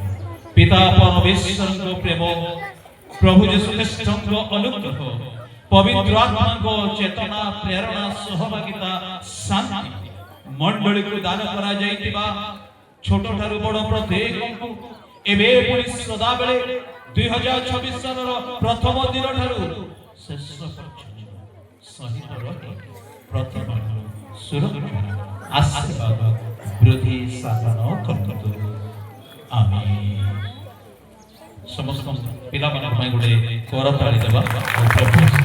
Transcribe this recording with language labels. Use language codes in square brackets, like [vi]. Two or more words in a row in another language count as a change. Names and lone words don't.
[or] ପିତା ପରମେଶ୍ୱର କୁ ପ୍ରେମ ପ୍ରଭୁ ଯୀଶୁ ଖ୍ରୀଷ୍ଟ କୁ ଅନୁଗ୍ରହ ପବିତ୍ର ଆତ୍ମା କୁ ଚେତନା ପ୍ରେରଣା ସହଭାଗିତା ଶାନ୍ତି ମଣ୍ଡଳୀ କୁ ଦାନ କରା ଯାଇଥିବା ଛୋଟ ଠାରୁ ବଡ଼ ପ୍ରତ୍ୟେକ କୁ ଏବେ ପୁଣି ସଦା ବେଳେ 2026 ସାଲର ପ୍ରଥମ ଦିନ ଠାରୁ ଶେଷ ପର୍ଯ୍ୟନ୍ତ ସହିତ ରହି ପ୍ରତିଦିନ ସୁରକ୍ଷା ଆଶୀର୍ବାଦ ବୃଦ୍ଧି ସାଧନ କରନ୍ତୁ। ଆମେନ୍। ସମସ୍ତ ପିଲାମାନଙ୍କ ପାଇଁ ଗୋଟେ କରତାଳି ଦେବା ଆଉ ପ୍ରଭୁ